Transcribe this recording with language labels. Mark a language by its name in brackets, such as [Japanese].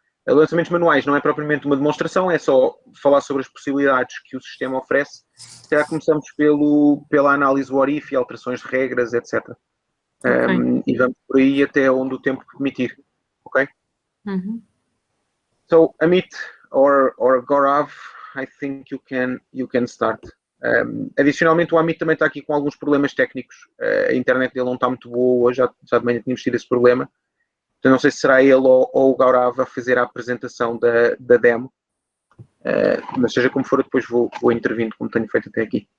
[Portuguese] Lançamentos manuais não é propriamente uma demonstração, é só falar sobre as possibilidades que o sistema oferece. Já começamos pela análise what if e alterações de regras, etc. Okay. E vamos por aí até onde o tempo permitir. Ok? [English] So, Amit or Gaurav, I think you can start. [Portuguese] Adicionalmente, o Amit também está aqui com alguns problemas técnicos. A internet dele não está muito boa hoje, já de manhã tínhamos tido esse problema. Então, não sei se será ele ou o Gaurav a fazer a apresentação da demo. Mas seja como for, depois vou intervindo, como tenho feito até aqui.